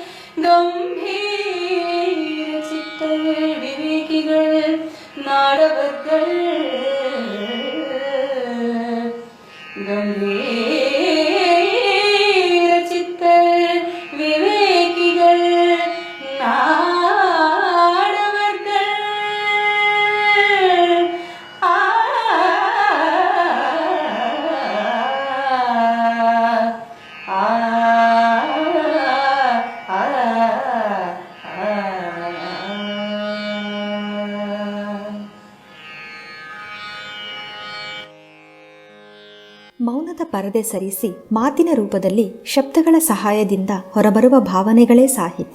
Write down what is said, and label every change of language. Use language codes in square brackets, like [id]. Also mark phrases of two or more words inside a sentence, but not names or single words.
[ta] கம்பீர சித்தர்கள் விவேகிகள் நாடவர்கள் கம்பீர சித்தர் விவேகிகள் நாடவர்கள் ஆ ஆ [kn] ಮೌನದ ಪರದೆ ಸರಿಸಿ ಮಾತಿನ ರೂಪದಲ್ಲಿ ಶಬ್ದಗಳ ಸಹಾಯದಿಂದ ಹೊರಬರುವ ಭಾವನೆಗಳೇ ಸಾಹಿತ್ಯ.